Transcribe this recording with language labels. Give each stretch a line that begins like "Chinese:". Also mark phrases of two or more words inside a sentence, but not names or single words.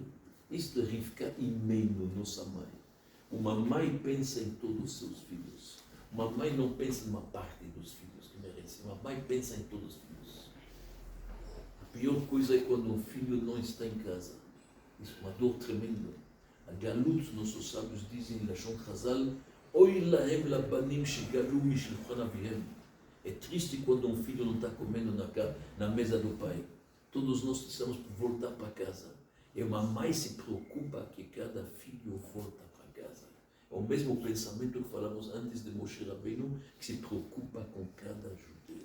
Portuguese: Isto é Rivka Imenu, nossa mãe. Uma mãe pensa em todos os seus filhos. Uma mãe não pensa em uma parte dos filhos que merecem. Uma mãe pensa em todos os filhos. A pior coisa é quando um filho não está em casa. Isso é uma dor tremenda. A Galut, nossos sábios dizem,
Hebrew: לשון חז"ל, אוי להם לבנים שגלו משולחן אביהם.
Portuguese: É triste quando um filho não está comendo na mesa do pai. Todos nós precisamos voltar para casa. E uma mãe se preocupa que cada filho volta para casa. É o mesmo pensamento que falamos antes de Moshe Rabbeinu, que se preocupa com cada judeu.